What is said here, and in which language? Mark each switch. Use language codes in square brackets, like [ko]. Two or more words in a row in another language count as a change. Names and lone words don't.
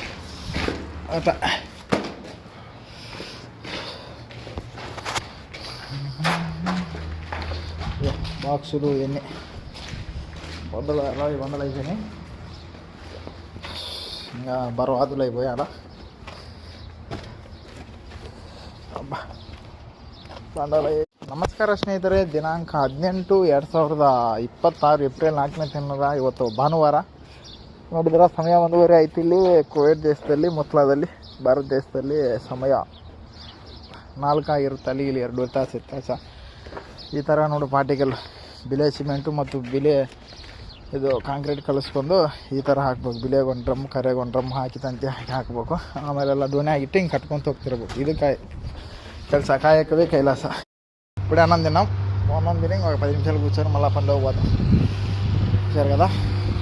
[te] అట్లా బాక్సులు ఇవన్నీ 100 అయిపోయినాయి. ఇంకా బర్వాదులు అయిపోయాలా. అబ్బా, [kn] ನಮಸ್ಕಾರ ಸ್ನೇಹಿತರೆ. ದಿನಾಂಕ 18 2026 ಏಪ್ರಿಲ್ 4ನೇ ತಿಂಗಳ ಇವತ್ತು ಭಾನುವಾರ. ನೋಡಿದ್ರೆ ಸಮಯ 1:30 ಆಯ್ತು ಇಲ್ಲಿ ಕುವೈಟ್ ದೇಶದಲ್ಲಿ, ಮುತ್ಲಾದಲ್ಲಿ, ಭಾರತ ದೇಶದಲ್ಲಿ ಸಮಯ 4 ಆಗಿರುತ್ತೆ. ಅಲ್ಲಿ ಇಲ್ಲಿ 2 ತಾಸು ವ್ಯತ್ಯಾಸ. ಈ ಥರ ನೋಡಿ ಪಾರ್ಟಿಕಲ್ ಬಿಲೆ ಸಿಮೆಂಟು ಮತ್ತು ಬಿಲೆ ಇದು ಕಾಂಕ್ರೀಟ್ ಕಲಿಸ್ಕೊಂಡು ಈ ಥರ ಹಾಕ್ಬೇಕು. ಬಿಲೆಗೆ 1 ಡ್ರಮ್, ಕರೆಗೆ 1 ಡ್ರಮ್ ಹಾಕಿ ತಂತಿ ಹಾಕಬೇಕು. ಆಮೇಲೆಲ್ಲ ದೋಣಿ ಆಗಿಟ್ಟು ಹಿಂಗೆ ಕಟ್ಕೊತ ಹೋಗ್ತಿರ್ಬೇಕು. ಇದಕ್ಕೆ ಕೆಲಸ, ಕಾಯಕವೇ ಕೈಲಾಸ. [te] ఇప్పుడే అన్నం తిన్నాం. అన్నం తిని ఒక 10 నిమిషాలు కూర్చొని మళ్ళీ పనిలో పోతాం. సరే కదా.